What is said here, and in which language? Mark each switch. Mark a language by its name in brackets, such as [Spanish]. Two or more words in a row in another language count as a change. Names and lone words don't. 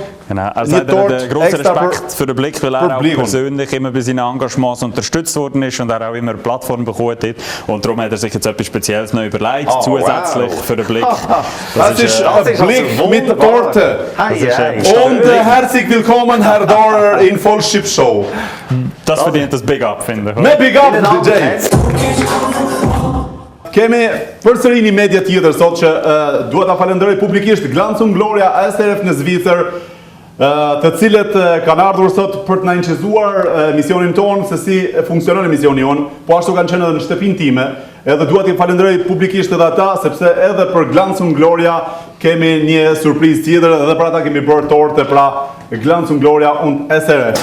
[German] Also hat großen Respekt für den Blick, weil er auch persönlich immer bei seinen Engagements unterstützt worden ist und er auch immer eine Plattform bekommen hat. Und darum hat er sich jetzt etwas Spezielles noch überlegt, zusätzlich für den Blick. Das ist Blick mit der Torte. Und herzlich willkommen, Herr Dorer, in Fol Shqip Show. Das verdient das [English] Big Up, [German] finde ich. Mehr [English] Big Up, [German] DJ! [Albanian] Kemi përsëri një media tjetër sot që duhet ta falenderoj publikisht Glancum Gloria SRF në Zvicër, të cilët kanë ardhur sot për të na inqizuar misionin ton, se si funksionon emisioni jon, po ashtu kanë qenë edhe në shtëpinë time, edhe dua t'i falenderoj publikisht edhe ata, sepse edhe për Glancum Gloria kemi një surprizë tjetër, edhe për ata kemi bërë torte, pra Glancum Gloria und SRF.